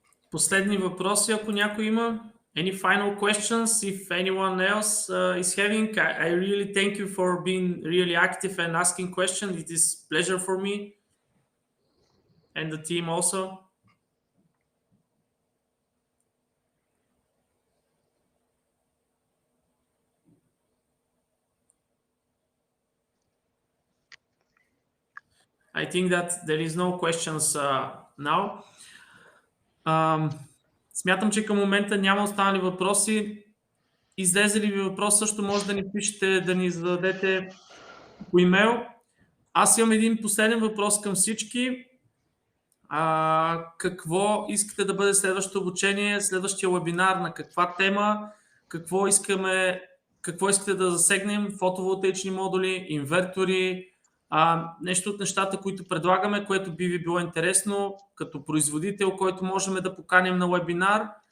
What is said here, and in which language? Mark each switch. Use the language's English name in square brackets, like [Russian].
[Bulgarian] Последни въпроси, ако някой има. [English] Any final questions? If anyone else is having, I really thank you for being really active and asking questions. It is pleasure for me and the team also. I think that there is no questions now. [Bulgarian] Смятам, че към момента няма останали въпроси. Излезе ли ви въпрос, също може да ни пишете, да ни зададете по имейл. Аз имам един последен въпрос към всички. Какво искате да бъде следващото обучение, следващия вебинар, на каква тема, какво искате да засегнем, фотоволтаични модули, инвертори, нещо от нещата, които предлагаме, което би ви било интересно като производител, който можем да поканим на вебинар.